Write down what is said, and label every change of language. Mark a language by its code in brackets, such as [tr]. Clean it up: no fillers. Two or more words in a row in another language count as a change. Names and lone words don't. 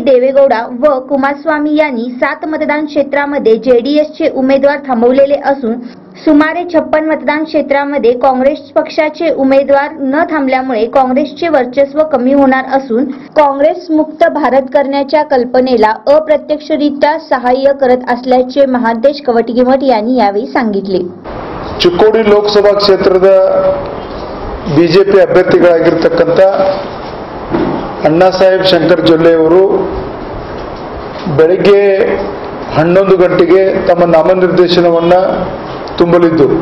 [mr] देवेगौडा व कुमारस्वामी यांनी 7 मतदान क्षेत्रामध्ये जेडीएसचे उमेदवार थांबवलेले असून सुमारे 56 मतदान क्षेत्रामध्ये काँग्रेस पक्षाचे उमेदवार न थांबल्यामुळे काँग्रेसचे वर्चस्व कमी होणार असून काँग्रेस मुक्त भारत करण्याच्या कल्पनेला अप्रत्यक्षरित्या सहाय्य करत असल्याचे महांतेश कवटीमठ यांनी यावेळी सांगितले। [kn] ಚಿಕ್ಕೋಡಿ ಲೋಕಸಭಾ ಕ್ಷೇತ್ರದ ಬಿಜೆಪಿ ಅಭ್ಯರ್ಥಿಗಳಾಗಿರತಕ್ಕಂತ ಅಣ್ಣಾಸಾಹೇಬ್ ಶಂಕರ್ ಜೊಲ್ಲೆ ಅವರು ಬೆಳಗ್ಗೆ 11 ಗಂಟೆಗೆ ತಮ್ಮ ನಾಮನಿರ್ದೇಶನವನ್ನು ತುಂಬಲಿದ್ದು